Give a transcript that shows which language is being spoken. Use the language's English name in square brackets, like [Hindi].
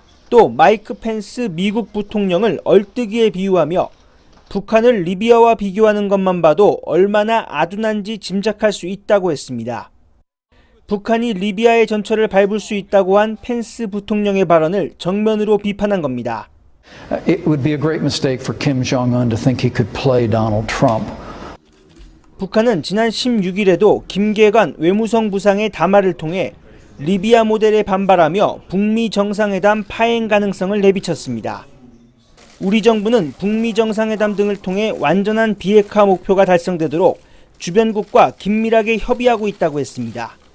[Korean] 또 마이크 펜스 미국 부통령을 얼뜨기에 비유하며 북한을 리비아와 비교하는 것만 봐도 얼마나 아둔한지 짐작할 수 있다고 했습니다. 북한이 리비아의 전철을 밟을 수 있다고 한 펜스 부통령의 발언을 정면으로 비판한 겁니다. [English] It would be a great mistake for Kim Jong-un to think he could play Donald Trump. [Korean] 북한은 지난 16일에도 김계관 외무성 부상의 담화를 통해 리비아 모델에 반발하며 북미 정상회담 파행 가능성을 내비쳤습니다. 우리 정부는 북미 정상회담 등을 통해 완전한 비핵화 목표가 달성되도록 주변국과 긴밀하게 협의하고 있다고 했습니다.